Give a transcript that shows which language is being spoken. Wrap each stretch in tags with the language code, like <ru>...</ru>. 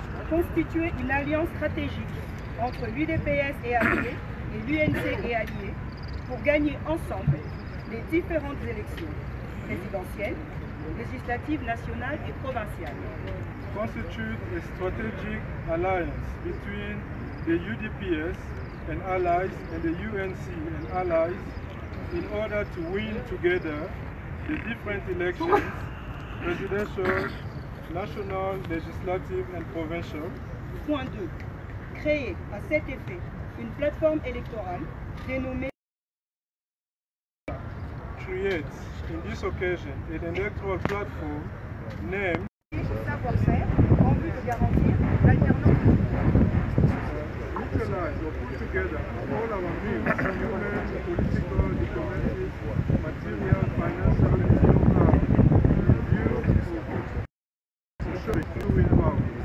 <fr>Constituer une alliance stratégique entre l'UDPS et alliés et l'UNC et alliés pour gagner ensemble les différentes élections présidentielles, législatives, nationales et provinciales.</fr> <en>Constitute a strategic alliance between the UDPS and allies and the UNC and allies in order to win together the different elections, presidential, national, legislative and provincial.</en> <fr>Point 2. Créer à cet effet une plateforme électorale dénommée</fr> <en>Create, in this occasion, an electoral platform named</en> <fr>savoir-faire en vue de garantir l'alternance du pouvoir.</fr> <en>utilize or put together all our means, human, political, diplomatic, material, financial, and know-how in view of showing power.</en>